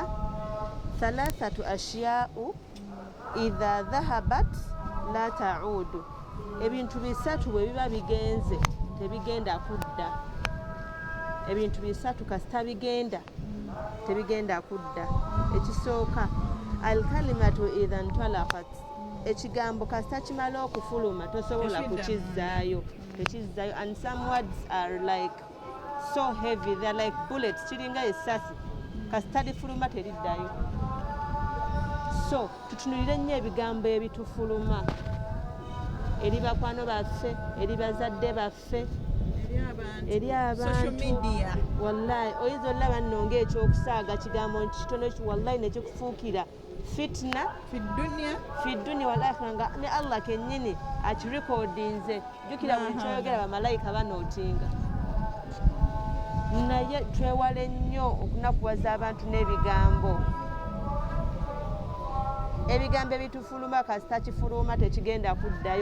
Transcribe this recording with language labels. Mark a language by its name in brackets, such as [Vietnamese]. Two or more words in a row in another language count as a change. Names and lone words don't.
[Arabic] ثلاثة أشياء إذا ذهبت لا تعود, [Ganda] ebintu bisatu bwe biba bigenze tebigenda kudda. Ebintu bisatu kasita bigenda tebigenda kudda. Ekisooka [Arabic] الكلمة إذا انطلقت, [Ganda] ekigambo kasita kimala okufuluma tosobola kukizzaayo tekizzayo. [English] And some words are like so heavy, they are like bullets, [Ganda] kiringa essasi kasita lifuluma teriddayo. So tutunulire nnyo ebigambo ebitufuluma eri bakwano baffe eri bazadde baffe eri abantu. Wallahi oyinza olaba nno ng'ekyokusaaga kigambo kitono wallahi nekikufuukira [Arabic] فتنة في الدنيا والآخرة [Ganda] nga ne Allah kennyini akirikodinze. Jjukira buli kyoyogera bamalayika banootinga. Naye twewale nnyo okunakuwaza abantu n'ebigambo. Ebigambo ebitufuluma kasita kifuluma tekigenda kuddayo.